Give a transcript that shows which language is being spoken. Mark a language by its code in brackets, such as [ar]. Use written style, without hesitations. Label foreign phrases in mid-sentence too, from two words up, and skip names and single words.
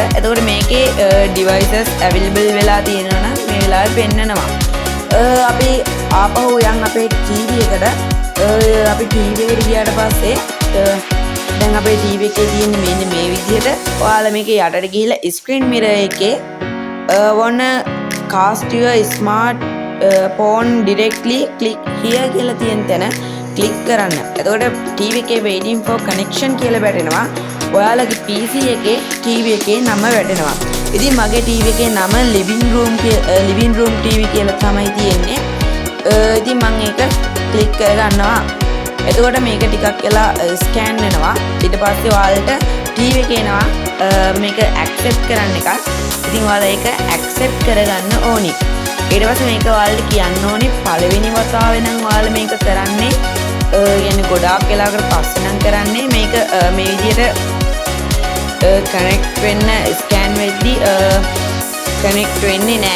[si] එතකොට මේකේ [en] devices available [si] වෙලා තියෙනවා නම් මේ වෙලාවේ පෙන්නනවා. අපි ආපහු යන් අපේ TV එකට අපි TV එකට ගියාට පස්සේ දැන් අපේ TV එකේ තියෙන මෙන්න මේ විදිහට ඔයාලා මේකේ යටට ගිහිල්ලා [en] screen mirror [si] එකේ [en] wanna cast your smart phone directly click here [si] කියලා තියෙන තැන click කරන්න. එතකොට TV එකේ [en] waiting for connection [si] කියලා වැටෙනවා. ඔයාලගේ PC එකේ TV එකේ නම වැටෙනවා. ඉතින් මගේ TV එකේ නම [en] living room TV [si] කියලා තමයි තියෙන්නේ. ඉතින් මම ඒක ක්ලික් කරගන්නවා. එතකොට මේක ටිකක් වෙලා ස්කෑන් වෙනවා. ඊට පස්සේ ඔයාලට TV එකේ එනවා මේක accept කරන්න එකක්. ඉතින් ඔයාලා ඒක accept කරගන්න ඕනි. ඊට පස්සේ මේක ඔයාලට කියන්න ඕනි පළවෙනි වතාවේ නම් ඔයාලා මේක කරන්නේ يعني ගොඩාක් වෙලාවකට පස්සේ නම් කරන්නේ මේක මේ විදිහට connect වෙන්න ස්කෑන් වෙද්දී කනෙක්ට් වෙන්නේ නැහැ.